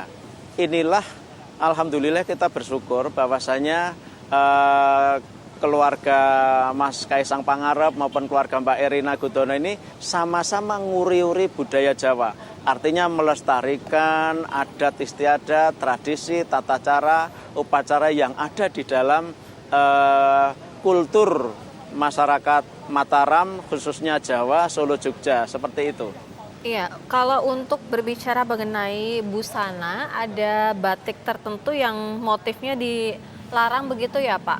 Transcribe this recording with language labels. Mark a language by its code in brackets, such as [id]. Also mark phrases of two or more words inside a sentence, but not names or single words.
[id] Inilah alhamdulillah kita bersyukur bahwasanya keluarga Mas Kaisang Pangarep maupun keluarga Mbak Erina Gudono ini sama-sama nguri-uri budaya Jawa. Artinya melestarikan adat istiadat, tradisi, tata cara, upacara yang ada di dalam kultur masyarakat Mataram, khususnya Jawa, Solo, Jogja, seperti itu. Iya, kalau untuk berbicara mengenai busana, ada batik tertentu yang motifnya dilarang begitu ya Pak?